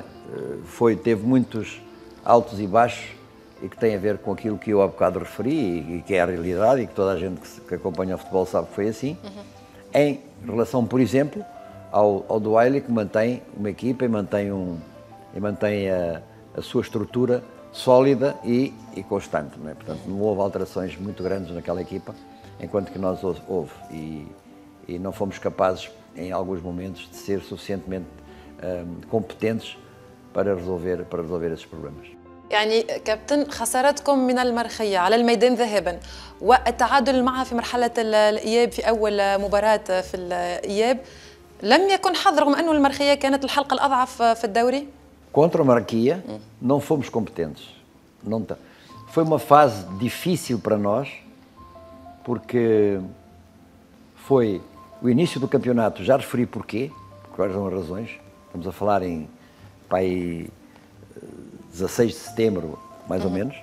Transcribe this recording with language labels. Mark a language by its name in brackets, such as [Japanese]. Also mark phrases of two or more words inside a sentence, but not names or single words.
[Portuguese] Teve muitos altos e baixos e que tem a ver com aquilo que eu há bocado referi e que é a realidade e que toda a gente que acompanha o futebol sabe que foi assim, em relação, por exemplo, ao Duail, que mantém uma equipa e mantém a sua estrutura sólida e constante. Não é? Portanto, não houve alterações muito grandes naquela equipa, enquanto que nós houve. E não fomos capazes, em alguns momentos, de ser suficientemente competentes para resolver esses problemas. [Arabic] يعني كابتن، خسارتكم من المرخية على الميدان ذهابا والتعادل معها في مرحلة الإياب في أول مباراة في الإياب لم يكن حظ، رغم أنه المرخية كانت الحلقة الأضعف في الدوري؟ [Portuguese] Contra a Marquia, não fomos competentes. Foi uma fase difícil para nós, porque foi o início do campeonato, já referi porquê, quais são as razões. Estamos a falar em 16 de setembro, mais ou menos.